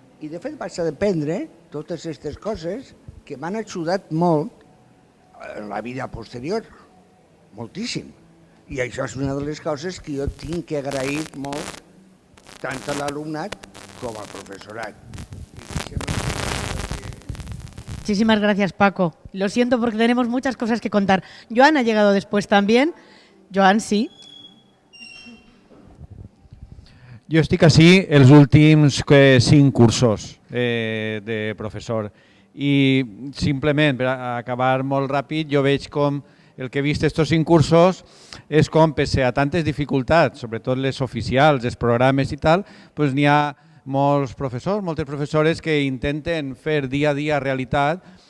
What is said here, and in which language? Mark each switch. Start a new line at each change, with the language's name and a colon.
Catalan: I de fet vaig aprendre totes aquestes coses que m'han ajudat molt en la vida posterior, moltíssim. I això és una de les coses que jo tinc que agrair molt tant a l'alumnat com al profesorat.
Spanish: Muchísimas gracias, Paco. Lo siento porque tenemos muchas cosas que contar. Joan ha llegado después también.
Catalan: Joan, sí. Jo estic així els últims 5 cursos de professor i simplement per acabar molt ràpid jo veig com el que he vist estos 5 cursos és com, pese a tantes dificultats, sobretot les oficials, els programes i tal, doncs n'hi ha molts professors, moltes professores que intenten fer dia a dia realitat